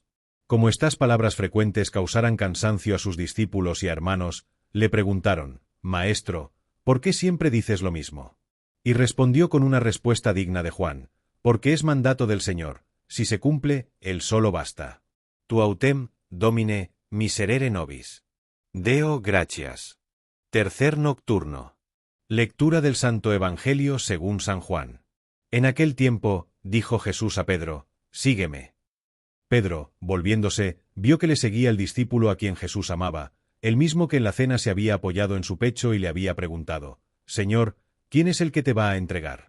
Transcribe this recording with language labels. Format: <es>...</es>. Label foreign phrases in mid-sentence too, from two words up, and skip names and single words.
<es>Como estas palabras frecuentes causaran cansancio a sus discípulos y a hermanos, le preguntaron: Maestro, ¿por qué siempre dices lo mismo? Y respondió con una respuesta digna de Juan: porque es mandato del Señor, si se cumple, él solo basta.</es> <la>Tu autem, Domine, miserere nobis. Deo gratias.</la> <es>Tercer nocturno. Lectura del Santo Evangelio según San Juan. En aquel tiempo, dijo Jesús a Pedro: Sígueme. Pedro, volviéndose, vio que le seguía el discípulo a quien Jesús amaba, el mismo que en la cena se había apoyado en su pecho y le había preguntado: Señor, ¿quién es el que te va a entregar?</es>